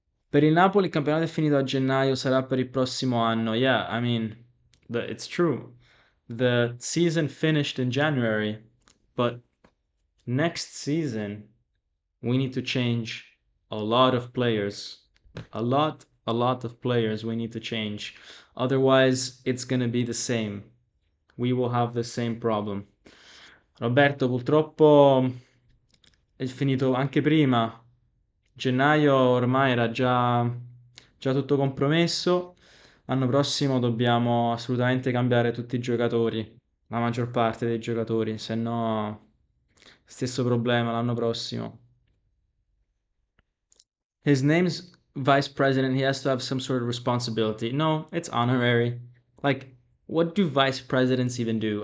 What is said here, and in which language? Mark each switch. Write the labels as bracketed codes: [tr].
[it] Per il Napoli il campionato è finito a gennaio, sarà per il prossimo anno. [en] Yeah, I mean, it's true. The season finished in January, but next season we need to change a lot of players. A lot of players we need to change. Otherwise, it's going to be the same. We will have the same problem. [it] Roberto, purtroppo è finito anche prima. Gennaio ormai era già tutto compromesso. L'anno prossimo dobbiamo assolutamente cambiare tutti i giocatori, la maggior parte dei giocatori, se no stesso problema l'anno prossimo. [en] His name's vice president. He has to have some sort of responsibility. No, it's honorary. Like, what do vice presidents even do?